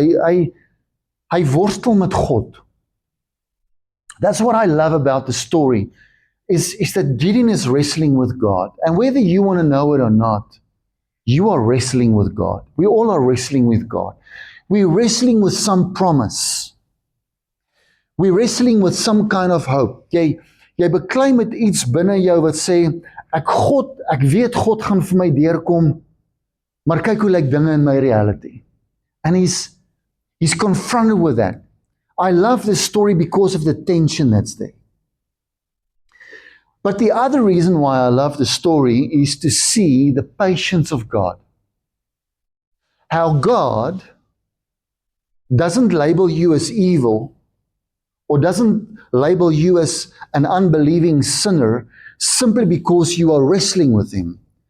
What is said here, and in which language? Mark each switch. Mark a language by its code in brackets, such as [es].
[af] Hy worstel met God. [en] That's what I love about the story, is that Gideon is wrestling with God. And whether you want to know it or not, you are wrestling with God. We all are wrestling with God. We're wrestling with some promise. We're wrestling with some kind of hope. [af] Jy beklei met iets binne jou wat sê, ek weet God gaan vir my deurkom, maar kyk hoe lyk dinge in my reality. [en] And he's confronted with that. I love this story because of the tension that's there. But the other reason why I love the story is to see the patience of God. How God doesn't label you as evil or doesn't label you as an unbelieving sinner simply because you are wrestling with Him.